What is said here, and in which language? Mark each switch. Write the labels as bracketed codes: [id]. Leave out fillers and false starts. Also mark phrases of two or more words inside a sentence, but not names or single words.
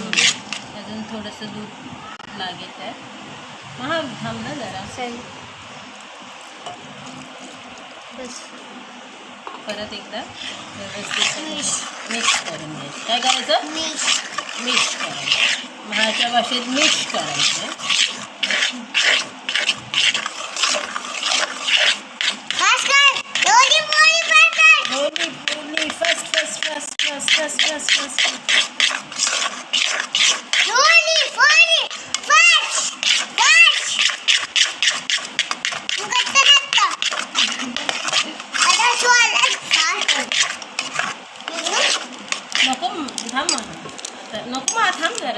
[mr] अजून थोडंसं दूध लागेल आहे. हा, थांब ना जरा. बस. परत एकदा व्यवस्थित मिक्स करून घ्यायचं. काय करायचं? मिक्स करायचं. महाच्या भाषेत मिक्स करायचं. होली फस्ट फस्ट फस्ट फस्ट फस्ट फस्ट फस्ट. नको थांब आता, नको मग थांब जरा.